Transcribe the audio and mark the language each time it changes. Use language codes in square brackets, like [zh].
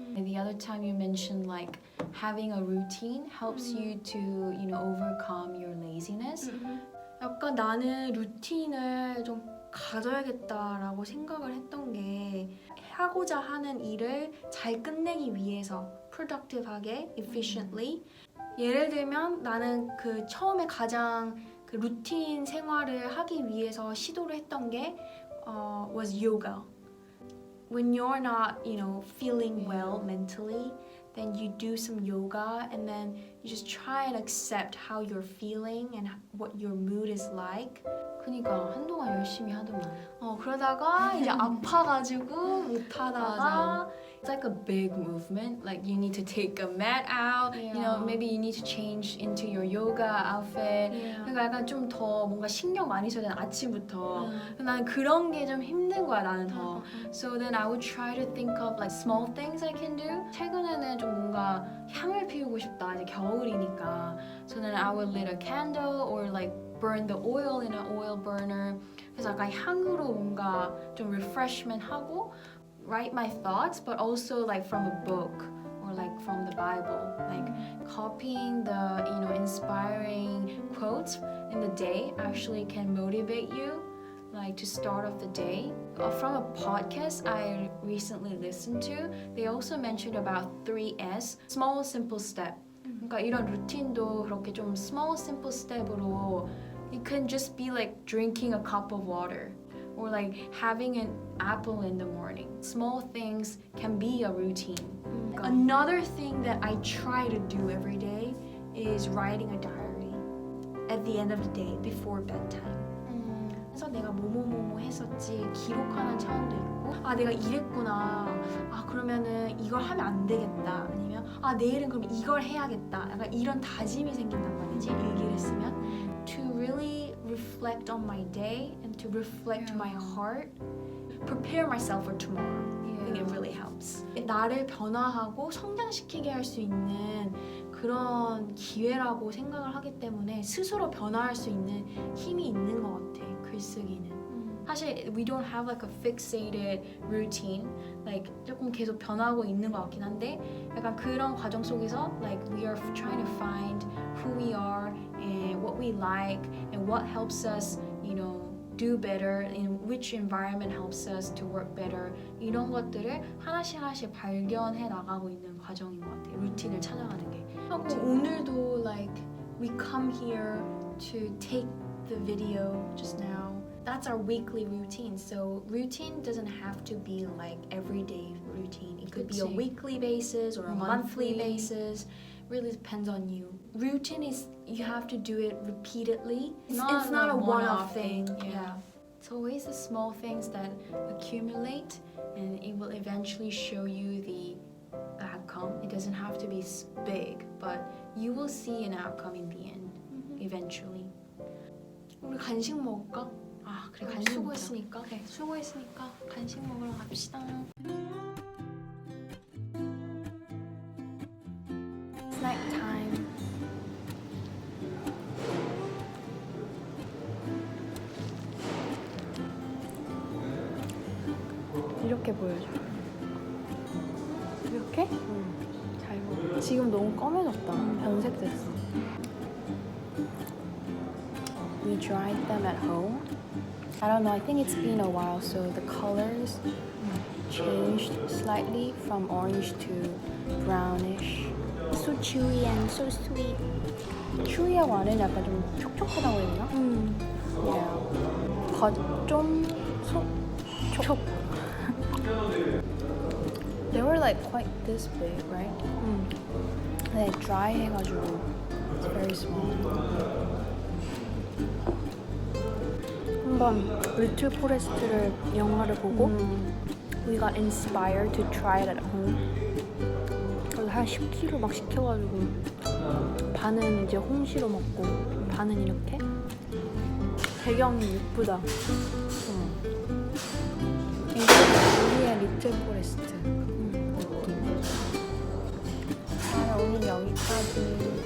[en] And the other time you mentioned like having a routine helps you to, you know, overcome your laziness. [ko] 약간 나는 루틴을 좀 가져야겠다라고 생각을 했던 게 하고자 하는 일을 잘 끝내기 위해서 productive하게, [en] efficiently. [ko] 예를 들면 나는 그 처음에 가장 그 루틴 생활을 하기 위해서 시도를 했던 게 [en] was yoga. When you're not, you know, feeling well mentally, then you do some yoga and then you just try and accept how you're feeling and what your mood is like. [ko] 그니까 한동안 열심히 하더만. 그러다가 이제 아파가지고 못하다가 맞아. [en] It's like a big movement. Like you need to take a mat out. Yeah. You know, maybe you need to change into your yoga outfit. Yeah. [ko] 그러니까 약간 좀 더 뭔가 신경 많이 써야 되는 아침부터. 나는 그런 게 좀 힘든 거야 나는 더. [en] So then I would try to think of like small things I can do. [ko] 최근에는 좀 뭔가 향을 피우고 싶다. 이제 겨울이니까. [en] So then I would lit a candle or like burn the oil in an oil burner. [ko] 그래서 약간 향으로 뭔가 좀 refreshment 하고 [en] write my thoughts, but also like from a book or like from the Bible, like copying the, you know, inspiring quotes in the day actually can motivate you, like to start off the day. From a podcast I recently listened to, they also mentioned about 3S, small simple step. [ko] 그러니까 이런 루틴도 그렇게 좀 small simple step으로 [en] it can just be like drinking a cup of water or like having an apple in the morning. Small things can be a routine. Another thing that I try to do every day is writing a diary at the end of the day before bedtime. [ko] 그래서 내가 뭐뭐뭐뭐 했었지 기록하는 차원도 있고 내가 이랬구나 그러면은 이걸 하면 안 되겠다 아니면 내일은 그럼 이걸 해야겠다 약간 이런 다짐이 생긴단 말이지 일기를 쓰면 [en] to really reflect on my day and to reflect my heart prepare myself for tomorrow. I think it really helps. [ko] 나를 변화하고 성장시키게 할 수 있는 그런 기회라고 생각을 하기 때문에 스스로 변화할 수 있는 힘이 있는 것 같아. 글쓰기는. 사실 [en] we don't have like a fixated routine. Like [ko] 조금 계속 변하고 있는 것 같긴 한데 약간 그런 과정 속에서 [en] like we are trying to find who we are and what we like and what helps us, you know, do better, in which environment helps us to work better. [ko] 이런 것들을 하나씩 하나씩 발견해 나가고 있는 과정인 것 같아요. 루틴을 찾아가는 게. 하고 오늘도 [en] like we come here to take the video just now. That's our weekly routine. So routine doesn't have to be like everyday routine. It could be a weekly basis or a monthly basis. Really depends on you. Routine is you have to do it repeatedly. It's not a one-off thing. Yeah. It's always the small things that accumulate and it will eventually show you the outcome. It doesn't have to be big, but you will see an outcome in the end, eventually. [ko] 우리 간식 먹을까? 그래 간식 수고했으니까. 그래 수고했으니까 간식 먹으러 갑시다. [en] Snack time. [ko] 이렇게 보여줘. 이렇게? 잘 보여. 지금 너무 검해졌다. 변색됐어. [en] We dried them at home. I don't know, I think it's been a while, so the colors changed slightly from orange to brownish. So chewy and so sweet. [ko] chewy하고 안에는 약간 좀 촉촉하다고 해야 되나? Yeah. 겉 좀 촉. [en] They were like quite this big, right? [ko] 근데 dry 해가지고 [en] it's very small. [ko] 한번 리틀 포레스트를 영화를 보고 [en] we got inspired to try it at home. [ko] 그래서 한 10kg 막 시켜가지고 반은 이제 홍시로 먹고 반은 이렇게. 배경이 예쁘다. 이게 우리의 리틀 포레스트. 오늘 여기까지.